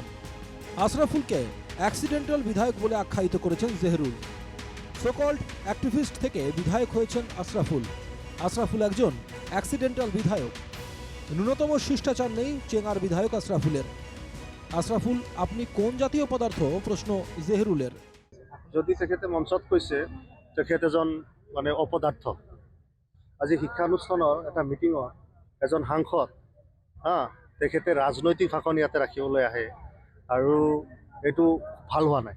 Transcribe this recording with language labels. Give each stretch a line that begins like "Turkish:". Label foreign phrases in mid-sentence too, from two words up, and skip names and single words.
Bangla: আশরাফুলকে অ্যাক্সিডেন্টাল বিধায়ক বলে আখ্যায়িত করেছেন জহিরুল। সোকল্ড অ্যাক্টিভিস্ট থেকে বিধায়ক হয়েছেন আশরাফুল। আশরাফুল একজন অ্যাক্সিডেন্টাল বিধায়ক। ন্যূনতম শিষ্টাচার নেই চেঙ্গার বিধায়ক আশরাফুলের। আশরাফুল, আপনি কোন জাতীয় পদার্থ? প্রশ্ন জহিরুলের।
Assamese: যদি তেখেতে মঞ্চত কৈছে তেখেত এজন মানে অপদার্থ। আজি শিক্ষানুষ্ঠানৰ এটা মিটিঙত এজন সাংসদ তেখেতে ৰাজনৈতিক ভাষণ ইয়াতে ৰাখিবলৈ আহে আৰু এইটো ভাল হোৱা নাই।